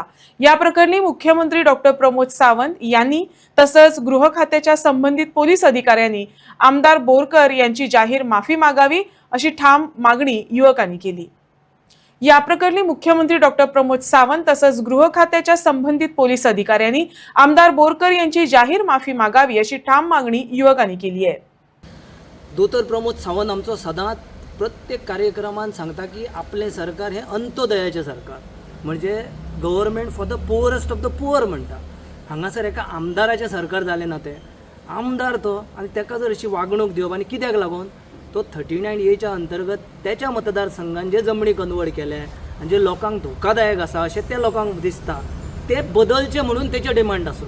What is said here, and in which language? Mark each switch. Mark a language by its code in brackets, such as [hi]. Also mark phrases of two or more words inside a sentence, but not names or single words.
[mr] या प्रकरणी मुख्यमंत्री डॉक्टर प्रमोद सावंत यांनी तसंच गृह खात्याच्या संबंधित पोलीस अधिकाऱ्यांनी आमदार बोरकर यांची जाहीर माफी मागावी अशी ठाम मागणी युवकांनी केली। या प्रकरणी मुख्यमंत्री डॉक्टर प्रमोद सावंत तसंच गृह खात्याच्या संबंधित पोलीस अधिकाऱ्यांनी आमदार बोरकर यांची जाहीर माफी मागावी अशी ठाम मागणी युवकांनी केली आहे। [kok] दोतर प्रमोद सावंत आमचो सदांच प्रत्येक कार्यक्रमात सांगता की आपले सरकार हे अंत्योदयाचे सरकार, म्हणजे [en] government for the poorest of the poor [kok] म्हणटा। हांगासर एका आमदाराचे सरकार जाले ना, ते आमदार तो आणि त्याका जर अशी वागणूक दिवप आणि कित्याक लागून तो 39A अंतर्गत त्याच्या मतदारसंघात जे जमणी कन्वर्ट केले आणि जे लोकांक धोकादायक आसा अशें ते लोकांक दिसता ते बदलचे म्हणून तेचे डिमांड आसलो।